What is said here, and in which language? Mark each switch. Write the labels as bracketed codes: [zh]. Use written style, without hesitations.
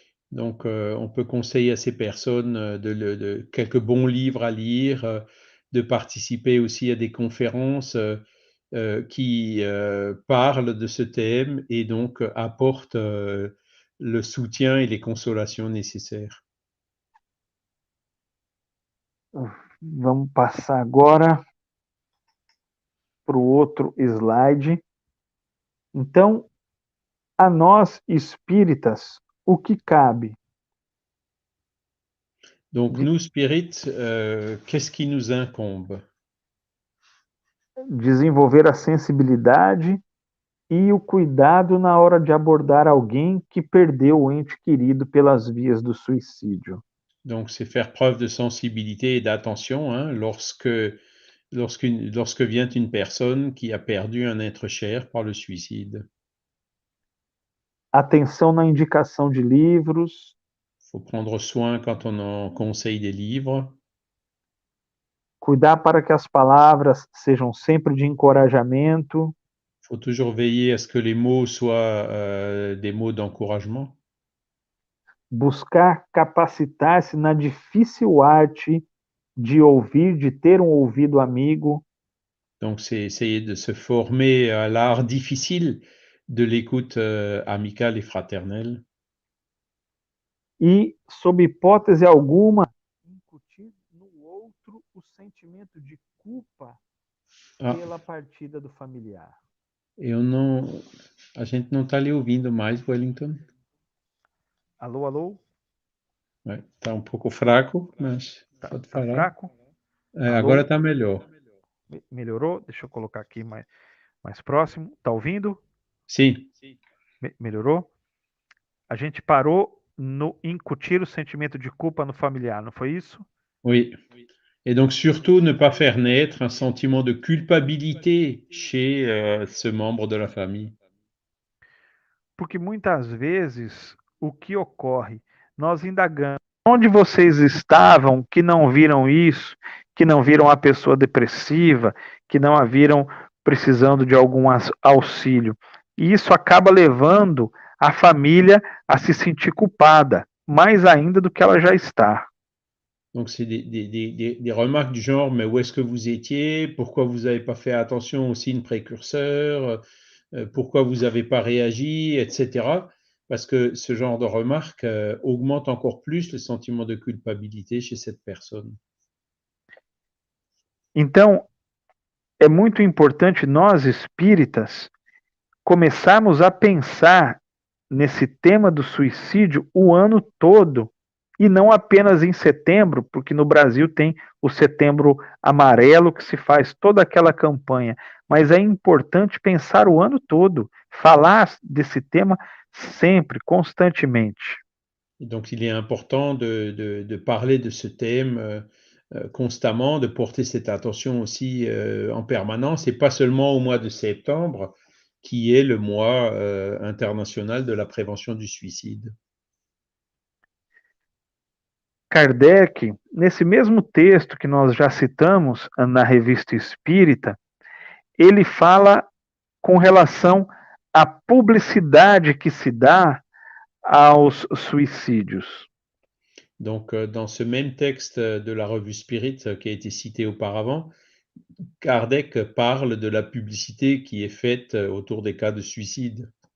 [fr] Donc, on peut conseiller à ces personnes, de quelques bons livres à lire, de participer aussi à des conférences, qui, parlent de ce thème et donc apportent, le soutien et les consolations nécessaires. [pt] Vamos passar agora para o outro slide. Então, a nós espíritas, o que cabe? [fr] Donc nous, spirites, qu'est-ce qui nous incombe? [pt] Desenvolver a sensibilidade e o cuidado na hora de abordar alguém que perdeu o ente querido pelas vias do suicídio. [fr] Donc c'est faire preuve de sensibilité et d'attention, hein, lorsque vient une personne qui a perdu un être cher par le suicide. [pt] Atenção na indicação de livros, [fr] Il faut prendre soin quand on en conseille des livres. [pt] cuidar para que as palavras sejam sempre de encorajamento, [fr] Il faut toujours veiller à ce que les mots soient, des mots d'encouragement. [pt] buscar capacitar-se na difícil arte de ouvir, de ter um ouvido amigo, [fr] Donc c'est essayer de se former à l'art difficile de l'écoute, amicale et fraternelle. [pt] e, sob hipótese alguma, incutir no outro o sentimento de culpa Ah, pela partida do familiar. a gente não está lhe ouvindo mais, Wellington. Alô, alô? Está um pouco fraco, mas pode Tá falar. fraco? Agora está melhor. Melhorou? Deixa eu colocar aqui mais próximo. Tá ouvindo? Sim. Melhorou? A gente parou no incutir o sentimento de culpa no familiar, não foi isso? [fr] Oui. Et donc surtout ne pas faire naître un sentiment de culpabilité chez, ce membre de la famille. [pt] Porque muitas vezes o que ocorre, nós indagamos onde vocês estavam que não viram isso, que não viram a pessoa depressiva, que não a viram precisando de algum auxílio. E isso acaba levando a família a se sentir culpada, mais ainda do que ela já está. [fr] Donc c'est des remarques du genre: «Mais où est-ce que vous étiez? Pourquoi vous n'avez pas fait attention aux signes précurseurs? Pourquoi vous n'avez pas réagi?» et cetera. Parce que ce genre de remarques, augmente encore plus le sentiment de culpabilité chez cette personne. [pt] Então, é muito importante nós espíritas começarmos a pensar nesse tema do suicídio o ano todo e não apenas em setembro, porque no Brasil tem o Setembro Amarelo que se faz toda aquela campanha, mas é importante pensar o ano todo, falar desse tema sempre, constantemente. [fr] Et donc il est important de parler de ce thème, constamment, de porter cette attention aussi, en permanence et pas seulement au mois de septembre, qui est le mois, international de la prévention du suicide. [pt] Kardec, nesse mesmo texto que nós já citamos na Revista Espírita, ele fala com relação à publicidade que se dá aos suicídios. [fr] Donc, dans ce même texte de la revue Spirit qui a été cité auparavant, Kardec parle de la publicité qui est faite autour des cas de suicide.